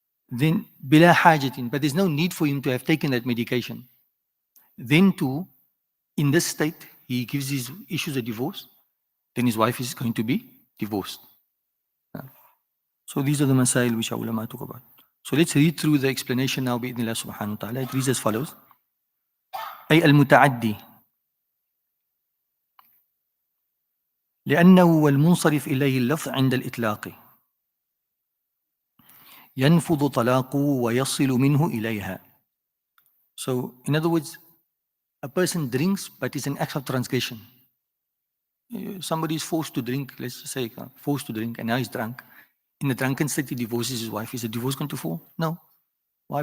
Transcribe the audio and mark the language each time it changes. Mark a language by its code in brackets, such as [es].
[en] Then, [ar] بِلَا حَاجَةٍ, [en] but there's no need for him to have taken that medication. Then too, in this state, he issues a divorce, then his wife is going to be divorced. So these are the masail which our ulama talk about. So let's read through the explanation now [ar] بإذن الله سبحانه وتعالى. [en] It reads as follows. [ar] أي المتعدي لأنه والمنصرف إليه اللفظ عند الإطلاق ينفض طلاقه ويصل منه إليها. [en] So in other words, a person drinks but it's an act of transgression. Somebody is forced to drink, let's say forced to drink, and now he's drunk. In the drunken state, he divorces his wife. Is the divorce going to fall? No. Why?